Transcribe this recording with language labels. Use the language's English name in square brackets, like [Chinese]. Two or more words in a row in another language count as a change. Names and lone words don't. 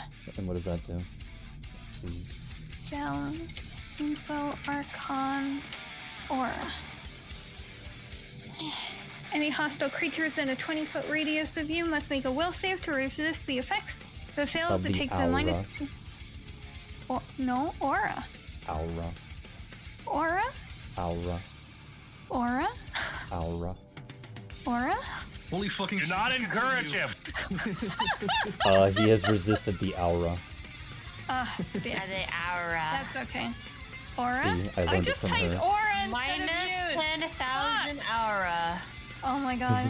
[English] And what does that do? Let's see. Spell info Archon's Aura. Any hostile creatures in a 20-foot radius of you must make a will save to resist the effects. If it fails, Of it the takes a aura. -2. No, Aura. Aura. Aura? Aura. Aura? Aura. Aura? Holy fucking Do not encourage him! He has resisted the aura. The aura. That's okay. Aura? See, I learned it just from typed her. Aura instead Minus of mute. 10,000 aura. Oh my god.